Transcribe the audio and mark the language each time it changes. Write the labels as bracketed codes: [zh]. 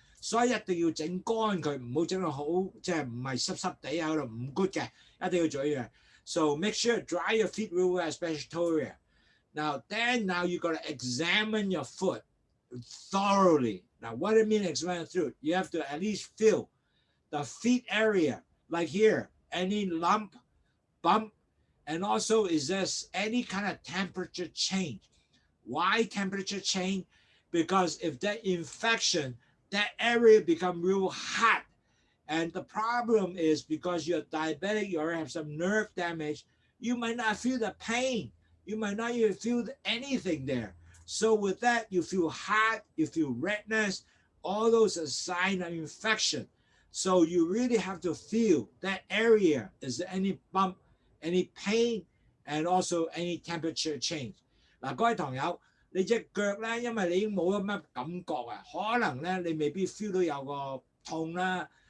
[yue] 所以一定要整乾佢，唔好整到好即係唔係濕濕地喺度唔 good 嘅，一定要做呢樣。 [en] So make sure dry your feet real well, especially toe area. Now you got to examine your foot thoroughly. Now what do I mean examine through? You have to at least feel the feet area, like here, any lump, bump, and also is there any kind of temperature change? Why temperature change? Because if that infection, that area become real hot. And the problem is because you're diabetic, you already have some nerve damage, you might not feel the pain. You might not even feel anything there. So with that, you feel hot, you feel redness, all those are signs of infection. So you really have to feel that area. Is there any bump, any pain, and also any temperature change? [yue] 嗱，各位堂友，你隻腳咧，因為你已經冇乜感覺啊，可能咧你未必 feel 到有個痛啦。